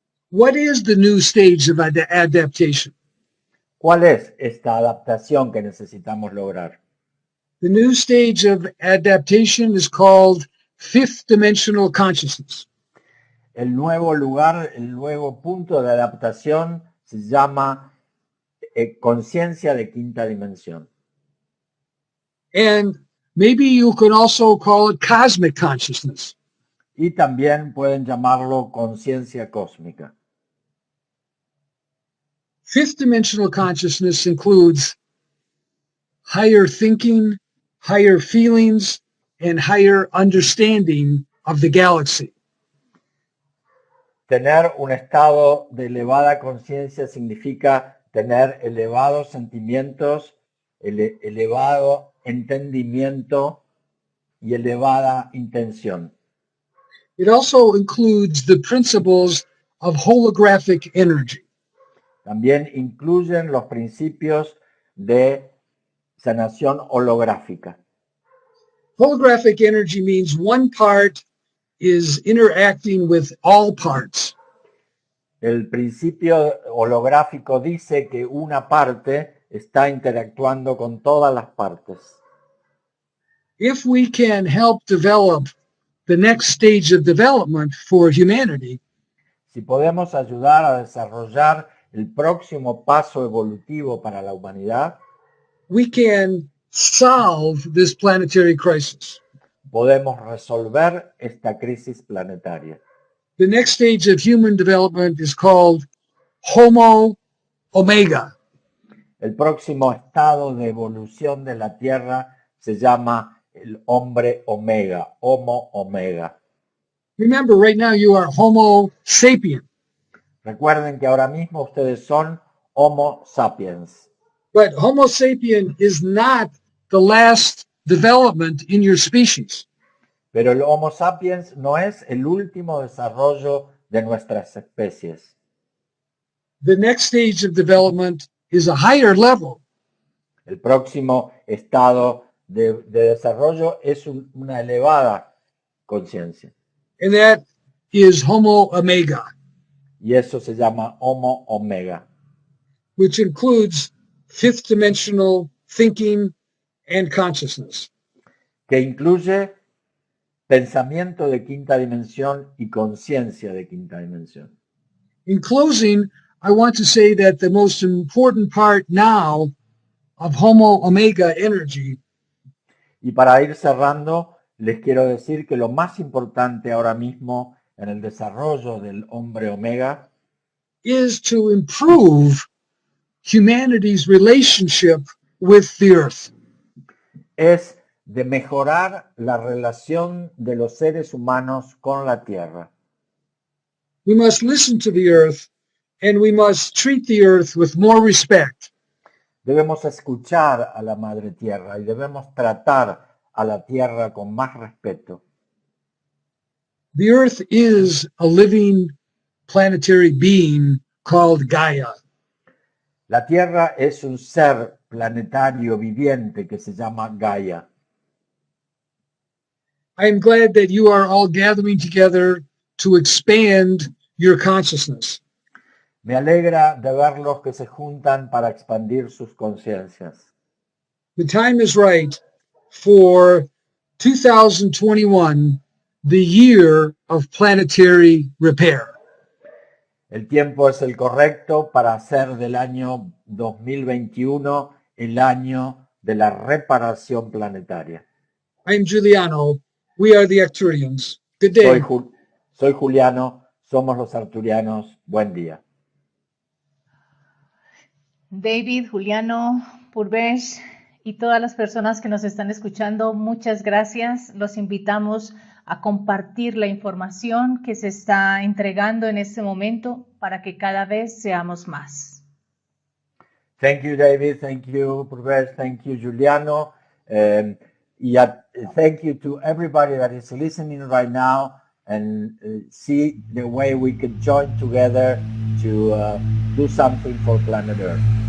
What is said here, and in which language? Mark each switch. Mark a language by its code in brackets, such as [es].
[en] What is the new stage of adaptation? [es] ¿Cuál es esta adaptación que necesitamos lograr? [en] The new stage of adaptation is called fifth dimensional consciousness. [es] El nuevo lugar, el nuevo punto de adaptación se llama conciencia de quinta dimensión. [en] And maybe you can also call it cosmic consciousness. [es] Y también pueden llamarlo conciencia cósmica. [en] Fifth dimensional consciousness includes higher thinking, higher feelings, and higher understanding of the galaxy. [es] Tener un estado de elevada conciencia significa tener elevados sentimientos, elevado entendimiento y elevada intención. [en] It also includes the principles of holographic energy. [es] También incluyen los principios de sanación holográfica. [en] Holographic energy means one part is interacting with all parts. [es] El principio holográfico dice que una parte está interactuando con todas las partes. [en] If we can help develop the next stage of development for humanity, [es] Si podemos ayudar a desarrollar el próximo paso evolutivo para la humanidad, [en] we can solve this planetary crisis. [es] podemos resolver esta crisis planetaria. [en] The next stage of human development is called Homo Omega. [es] El próximo estado de evolución de la Tierra se llama el hombre omega, Homo omega. [en] Remember, right now you are Homo sapien, [es] Recuerden que ahora mismo ustedes son Homo sapiens, [en] but Homo sapien is not the last development in your species. [es] pero el Homo sapiens no es el último desarrollo de nuestras especies. [en] The next stage of development is a higher level. [es] El próximo estado de desarrollo es una elevada conciencia, [en] And that is Homo Omega, [es] y eso se llama Homo omega, [en] which includes fifth dimensional thinking and consciousness. [es] que incluye pensamiento de quinta dimensión y conciencia de quinta dimensión. [en] In closing, I want to say that the most important part now of Homo Omega energy [es] Y para ir cerrando, les quiero decir que lo más importante ahora mismo en el desarrollo del hombre omega [en] is to improve humanity's relationship with the earth. [es] es de mejorar la relación de los seres humanos con la Tierra. [en] We must listen to the earth and we must treat the earth with more respect. [es] Debemos escuchar a la Madre Tierra y debemos tratar a la Tierra con más respeto. [en] The earth is a living planetary being called Gaia. [es] La Tierra es un ser planetario viviente que se llama Gaia. [en] I am glad that you are all gathering together to expand your consciousness. [es] Me alegra de verlos que se juntan para expandir sus conciencias. [en] The time is right for 2021, the year of planetary repair. [es] El tiempo es el correcto para hacer del año 2021 el año de la reparación planetaria. [en] I'm Giuliano. We are the Arcturians. Good day. [es] Soy Juliano, somos los arturianos. Buen día. David, Juliano, Purvesh y todas las personas que nos están escuchando, muchas gracias. Los invitamos a compartir la información que se está entregando en este momento para que cada vez seamos más. [en] Thank you, David. Thank you, Purvesh. Thank you, Giuliano. Thank you to everybody that is listening right now. and see the way we could join together to do something for planet Earth.